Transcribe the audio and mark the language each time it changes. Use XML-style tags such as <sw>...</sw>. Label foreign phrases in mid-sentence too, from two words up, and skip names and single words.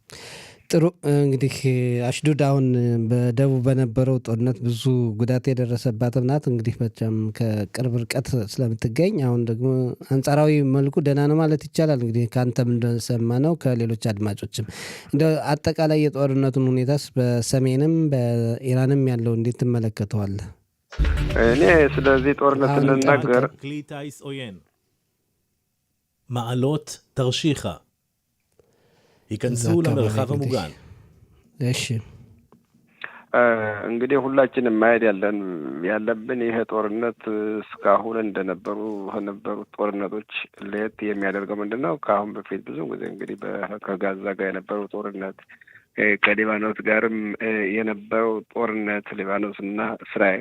<am>ጥሩ። እንግዲህ አሽዱድ አሁን በደቡብ በነበረው ጦርነት ብዙ ጉዳት የደረሰባትም ናት። እንግዲህ በጣም ከቅርብ ርቀት ስለምትገኝ አሁን ደግሞ አንጻራዊ መልኩ ደህና ነው ማለት ይቻላል። እንግዲህ ከአንተም እንደሰማ ነው ከሌሎች አድማጮችም እንደ አጠቃላይ የጦርነቱን ሁኔታስ በሰሜንም በኢራንም ያለው እንዴት ትመለከተዋለህ? እኔ ስለዚህ ጦርነት ስንናገር</am> <he>כלי טיס עוין. מעלות תרשיחא. ייכנסו למרחב המוגן.</he> <am>እሺ እንግዲህ ሁላችንም ማየት ያለብን ይሄ ጦርነት እስካሁን ከነበሩት ጦርነቶች ለየት የሚያደርገው ምንድነው? ከአሁን በፊት ብዙ ጊዜ እንግዲህ ከጋዛ ጋር የነበረው ጦርነት፣ ከሊባኖስ ጋርም የነበረው ጦርነት፣ ሊባኖስና እስራኤል።</am>